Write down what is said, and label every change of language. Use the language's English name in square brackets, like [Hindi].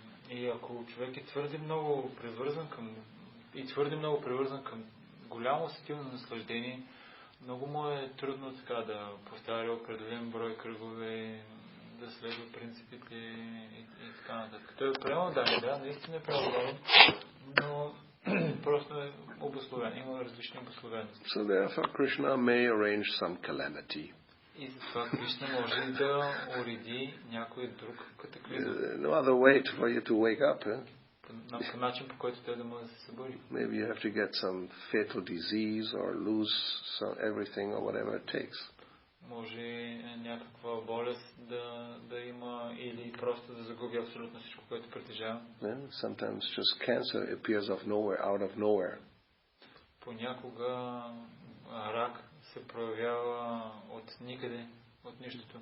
[Bulgarian] И ако човек е твърде много привързан към голямо сетивно наслаждение, Много му е трудно така да повтаря определен брой кръгове, да следва принципите и така нататък. Той е преmodaен, да, наистина е преmodaен, но просто е обусловен, има различни обусловености. [English] So therefore Krishna may arrange some calamity. [Bulgarian] И затова Кришна може да уреди някой друг катаклизъм. [English] No other way for you to wake up, [Bulgarian] По начин, по който той да може да се събуди. [English] Maybe you have to get some fatal disease or lose everything or whatever it takes. [Bulgarian] Може някаква болест да има или просто да загуби абсолютно всичко, което притежава. [English] Yeah? Sometimes just cancer appears out of nowhere. [Bulgarian] Понякога рак се проявява от никъде, от нищото.